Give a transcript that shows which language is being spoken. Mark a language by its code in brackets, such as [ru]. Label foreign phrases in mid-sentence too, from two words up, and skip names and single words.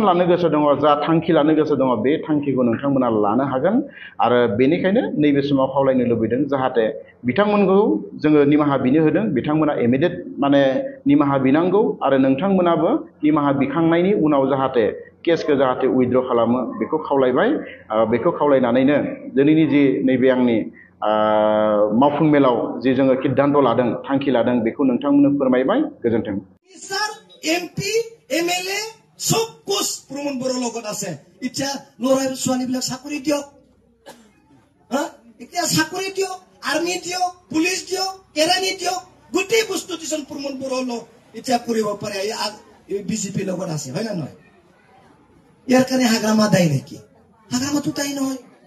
[brx] लानो गोसो दङ जा थांखि लानो गोसो दङ बे थांखिखौ नोंथांमोना लानो हागोन आरो बेनिखायनो नैबे समाव खावलायनो लुबैदों जाहाथे बिथांमोनखौ जोङो निमाहा बिनो होदों बिथांमोना इमिडियेट माने निमाहा बिनांगौ आरो नोंथांमोनाबो निमाहा बिखांनायनि उनाव जाहाथे केसखौ जाहाथे उइथड्र खालामो बेखौ खावलायबाय बेखौ खावलायनानैनो दिनैनि जि नैबे आंनि मावफुं मेलाव जि जोङो सिद्धान्त लादों थांखि लादों बेखौ नोंथांमोननो फोरमायबाय गोजोन्थों [as] एमपि एमएलए [hi] सब कुछ [as] प्रमोद बर' লগত আছে এতিয়া ল'ৰা ছোৱালীবিলাক চাকৰি দিয়ক এতিয়া চাকৰি দিয়ক আৰ্মি দিয়ক পুলিচ দিয়ক কেৰাণী দিয়ক গোটেই বস্তু দিছন প্ৰমোদ বড়ৰ লগ এতিয়া কৰিব পাৰে বিজেপিৰ লগত আছে হয় না নহয় ইয়াৰ কাৰণে হাগ্ৰামা দায় নেকি হাগ্ৰামাটো দায় নহয়